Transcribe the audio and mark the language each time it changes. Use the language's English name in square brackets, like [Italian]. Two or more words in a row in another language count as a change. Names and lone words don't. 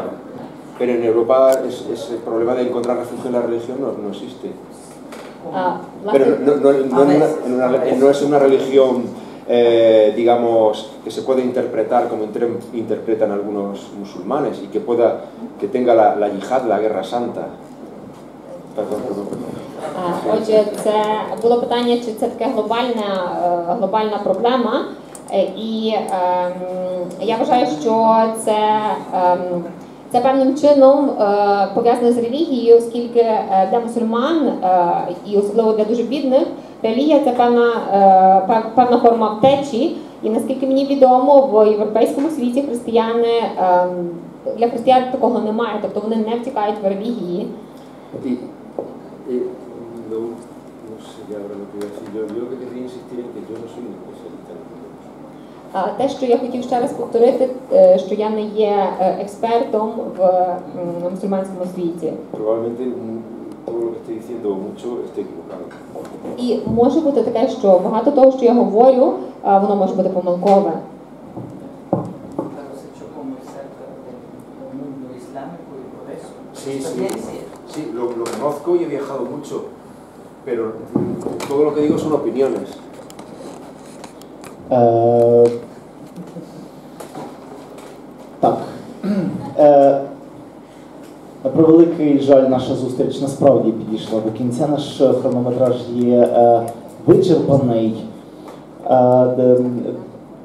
[Spanish] Pero en Europa ese problema de encontrar refugio en la religión no existe. Pero no es una religión, digamos, que se puede interpretar como interpretan algunos musulmanes y que tenga la yihad, la guerra santa. Perdón. [Ukrainian] Отже, це було питання, чи це така глобальна проблема. І я вважаю, що це певним чином пов'язане з релігією, оскільки для мусульман, і особливо для дуже бідних, релігія – це певна форма втечі. І наскільки мені відомо, в європейському світі для християн такого немає, тобто вони не втікають в релігії. [Spanish] No sé ya ahora lo que voy a decir. Yo lo que quería insistir en que yo no soy un especialista en el [Ukrainian] Те, що я хотів ще раз повторити, що я не є експертом в мусульманському світі. [Spanish] Probablemente todo lo que estoy diciendo mucho esté equivocado. [Ukrainian] І може бути таке, що багато того, що я говорю, воно може бути помилкове. [Spanish] Claro, se chocó muy cerca del mundo islámico y por eso. Sí, lo conozco y he viajado mucho, pero todo lo que digo son opiniones. [Ukrainian] Так. На превеликий жаль, наша зустріч насправді підійшла до кінця. Наш хронометраж є вичерпаний.